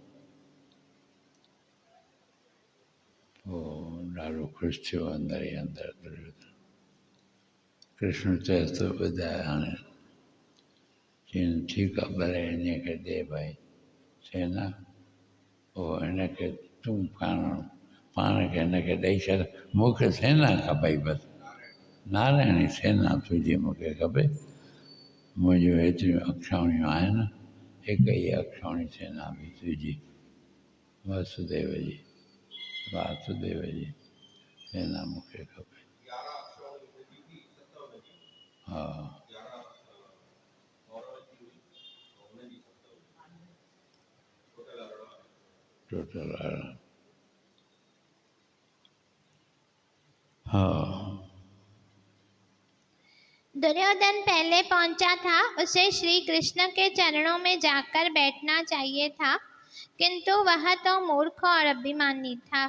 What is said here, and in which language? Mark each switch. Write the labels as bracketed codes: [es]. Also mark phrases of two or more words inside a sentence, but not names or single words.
[sd] पोइ ॾाढो ख़ुशि थियो अंदरि ई अंदरि दुर्योधन कृष्ण चएसि थो ॿुधाए हाणे चईं ठीकु आहे भले हिन खे ॾे भई सेना पोइ हिनखे तूं पाण खे हिनखे ॾेई छॾ मूंखे सेना खपई बसि नारायणी सेना तुंहिंजी मूंखे खपे मुंहिंजियूं हेतिरियूं अक्षौणियूं आहिनि हिकु ई अक्षौणी सेना बि तुंहिंजी वासुदेव जी सेना मूंखे खपे हा टोटल हाँ [hi] दुर्योधन पहले पहुंचा था उसे श्री कृष्ण के चरणों में जाकर बैठना चाहिए था किंतु वह तो मूर्ख और अभिमानी था।